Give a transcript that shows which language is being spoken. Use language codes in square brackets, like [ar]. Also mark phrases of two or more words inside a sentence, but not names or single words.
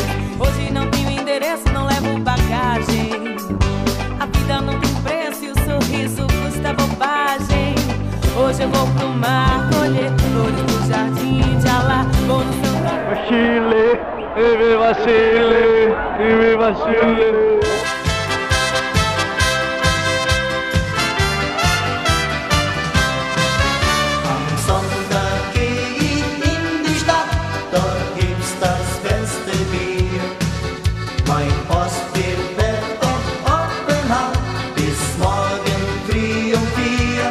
[pt] Hoje não tenho endereço, não levo bagagem. A vida não tem preço e o sorriso custa bobagem. Hoje eu vou pro mar, colher flores do jardim de Alá. Vou no Santa Chile, viva Chile, viva Chile. [de] Am Sonntag geh ich in die Stadt, dort gibt's das beste Bier. Mein Postbier wird dort offen halt, bis morgen früh um 4.